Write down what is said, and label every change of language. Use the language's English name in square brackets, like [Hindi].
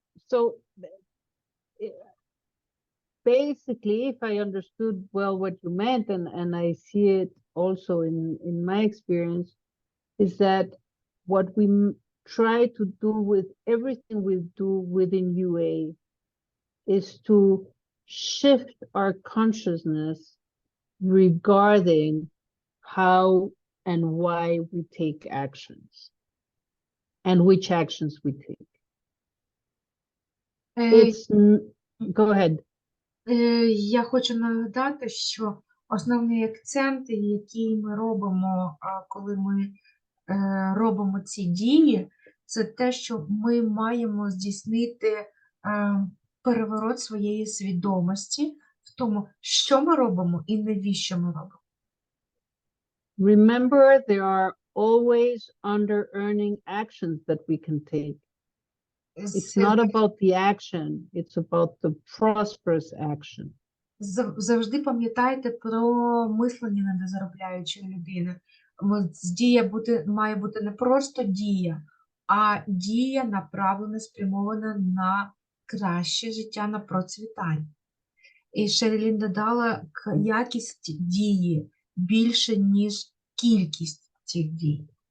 [English] so basically, if I understood well what you meant, and I see it also in my experience, is that what we try to do with everything we do within UA is to shift our consciousness regarding how and why we take actions and which actions we take. It's go ahead. [Ukrainian] Я хочу нагадати, що основний акцент, який ми робимо, коли ми робимо ці дії, це те, що ми маємо здійснити переворот своєї свідомості в тому, що ми робимо і навіщо ми робимо. [English] Remember, there are always under-earning actions that we can take. It's not about the action, it's about the prosperous action. [Ukrainian] Завжди пам'ятайте про мислення недозаробляючої людини. Дія має бути не просто дія, а дія направлена, спрямована на краще життя, на процвітання. І Шерлін додала якість дії більше, ніж кількість цих дій.